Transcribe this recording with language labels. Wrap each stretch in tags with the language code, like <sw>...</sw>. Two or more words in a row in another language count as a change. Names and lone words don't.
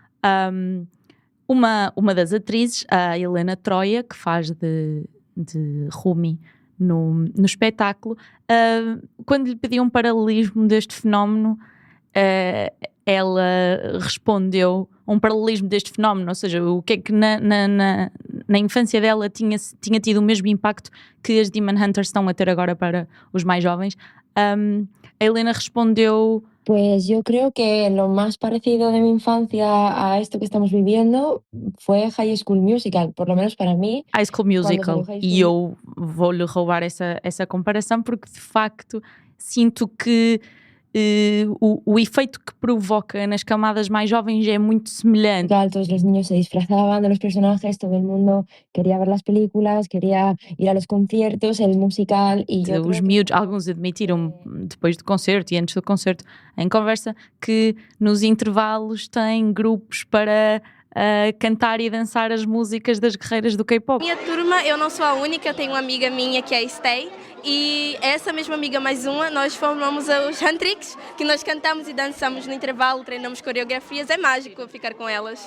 <pt>Uma das atrizes, a Helena Troya, que faz de Rumi no espetáculo, quando lhe pediam um paralelismo deste fenómeno, ela respondeu um paralelismo deste fenómeno, ou seja, o que é que na infância dela tinha tido o mesmo impacto que as Demon Hunters estão a ter agora para os mais jovens. A Helena respondeu:</pt> <es>Pues yo creo que lo más parecido de mi infancia a esto que estamos viviendo fue High School Musical, por lo menos para mí. High School Musical.</es> <pt>E eu vou-lhe roubar essa comparação, porque de facto sinto que o efeito que provoca nas camadas mais jovens é muito semelhante.</pt> <es>Todos los niños se disfrazaban de los personajes, todo el mundo quería ver las películas, quería ir a los conciertos, el musical.</es> <pt>E os miúdos, alguns admitiram depois do concerto e antes do concerto em conversa que nos intervalos têm grupos para cantar e dançar as músicas das guerreiras do K-pop. Minha turma, eu não sou a única, eu tenho uma amiga minha que é a Stay, e essa mesma amiga mais uma, nós formamos os Huntrix, que nós cantamos e dançamos no intervalo, treinamos coreografias, é mágico ficar com elas.</pt>